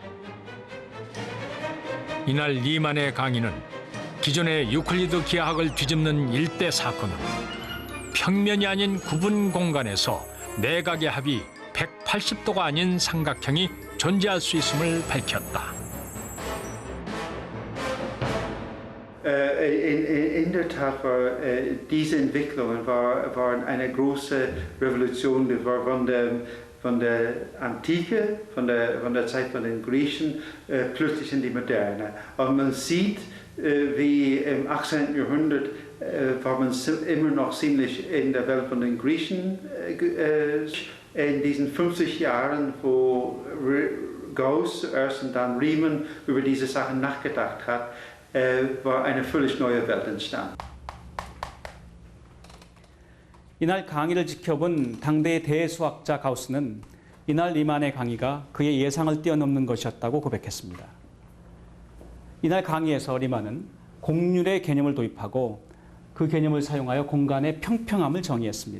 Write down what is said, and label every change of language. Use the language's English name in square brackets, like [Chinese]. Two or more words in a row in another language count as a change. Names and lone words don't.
[Korean] 이날 리만의 강의는 기존의 유클리드 기하학을 뒤집는 일대 사건으로 평면이 아닌 구분 공간에서 내각의 합이 180도가 아닌 삼각형이 존재할 수 있음을 밝혔다. [German] In der Tat war diese Entwicklungen waren eine große Revolution. Das war von der Antike, von der Zeit von den Griechen, plötzlich in die Moderne. Und man sieht, wie im 18. Jahrhundert war man immer noch ziemlich in der Welt von den Griechen. In diesen 50 Jahren, wo Gauss zuerst und dann Riemann über diese Sachen nachgedacht hat, war eine völlig neue Welt entstanden. [Korean] 이날 강의를 지켜본 당대의 대수학자 가우스는 이날 리만의 강의가 그의 예상을 뛰어넘는 것이었다고 고백했습니다. 이날 강의에서 리만은 공률의 개념을 도입하고 그 개념을 사용하여 공간의 평평함을 정의했습니다.